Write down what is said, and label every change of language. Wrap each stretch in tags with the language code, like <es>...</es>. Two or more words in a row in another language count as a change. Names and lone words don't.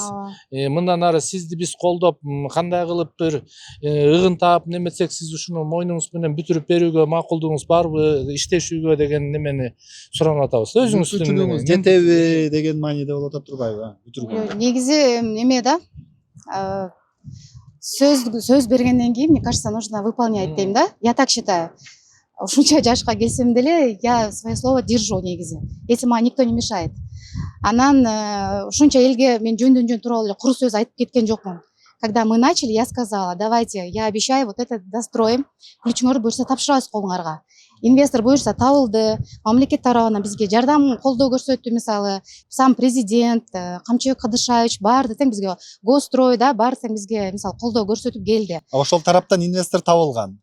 <ky>Мындан ары сизди биз колдоп, кандай кылып бир ыгын таап неметсек, сиз ушуну мойнуңуз менен бүтүрүп берүүгө макулдугуңуз барбы, иштешүүгө деген немени суранып атабыз. Мүмкүнчүлүгүңүз жетеби деген мааниде болуп атат турбайбы? Бүтүргөнгө. Негизи эме да, сөз бергенден кийин,</ky> <ru>мне кажется, нужно выполнять</ru> <ky>дейм да.</ky> <ru>Я так считаю.</ru> <ky>Ушунча жашка келсем деле,</ky> <ru>я свое слово держу негизи. Если мага никто не мешает.</ru> <ky>Анан ушунча элге мен жөндөн тууралуу эле куру сөз айтып кеткен жокмун.</ky> <ru>Когда мы начали, я сказала: давайте, я обещаю, вот это достроим.</ru> <ky>Ключуңөрдү буюрса тапшырабыз колуңарга. Инвестор буюрса табылды, мамлекет тарабынан бизге жардам, колдоо көрсөттү. Мисалы, сам президент, Камчыбек Кадышевич баары тең бизге, Госстрой да баары тең бизге мисалы колдоо көрсөтүп келди. Ошол тараптан инвестор табылган.</ky>